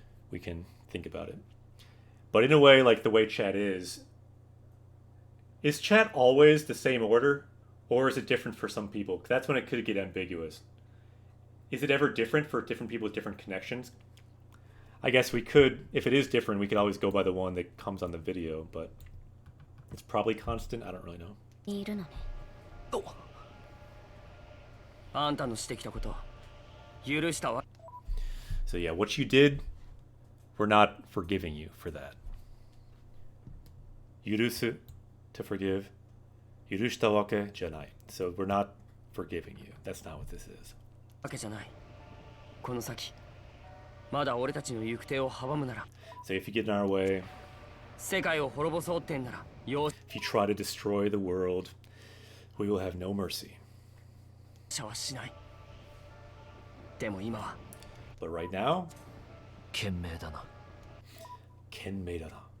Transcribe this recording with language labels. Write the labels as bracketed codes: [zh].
[en] We can think about it. But in a way, like the way chat is chat always the same order, or is it different for some people? That's when it could get ambiguous. Is it ever different for different people with different connections? I guess we could, if it is different, we could always go by the one that comes on the video, but it's probably constant. I don't really know. [ja] いるのね。あんたのしてきたこと許したわ。 [en] So yeah, what you did, we're not forgiving you for that. Yurusu, to forgive. [ja] Yurushita wake janai. [en] So we're not forgiving you. That's not what this is. [ja] わけじゃない。この先まだ俺たちの行く手を阻むなら。 [en] So if you get in our way, [ja] 世界を滅ぼそうってんなら容 [en] if you try to destroy the world, we will have no mercy. [ja] 赦はしない。でも今は [en] But right now, [ja] 賢明だな。 kenmeidana.